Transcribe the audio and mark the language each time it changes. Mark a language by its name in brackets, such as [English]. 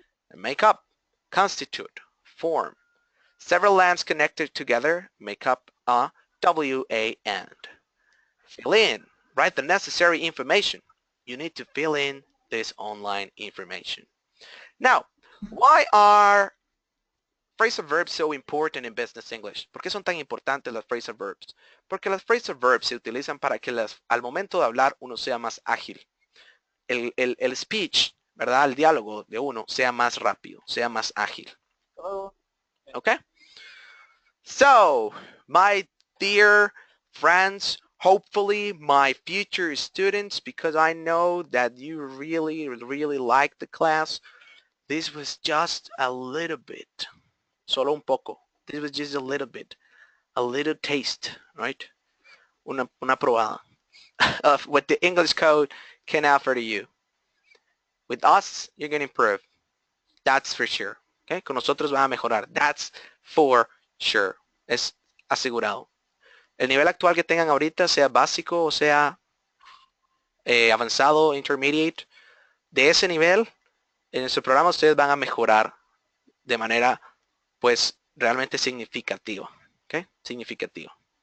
[English] And make up, constitute, form. Several LANs connected together make up a WAN. Fill in, write the necessary information. You need to fill in this online information. Now, why are phrasal verbs so important in business English? [Spanish] ¿Por qué son tan importantes las phrasal verbs? Porque las phrasal verbs se utilizan para que al momento de hablar uno sea más ágil. El speech, ¿verdad? El diálogo de uno sea más rápido, sea más ágil. Okay? [English] So, my dear friends, hopefully my future students, because I know that you really, really like the class, this was just a little bit. [Spanish] Solo un poco. [English] This was just a little bit. A little taste, right? [Spanish] Una probada [English] of what the English code can offer to you. With us, you're going to improve. That's for sure. Okay? [Spanish] Con nosotros van a mejorar. [English] That's for sure. [Spanish] Es asegurado. El nivel actual que tengan ahorita, sea básico o sea avanzado, intermediate, de ese nivel, en su programa ustedes van a mejorar de manera pues realmente significativa. ¿Okay? Significativa.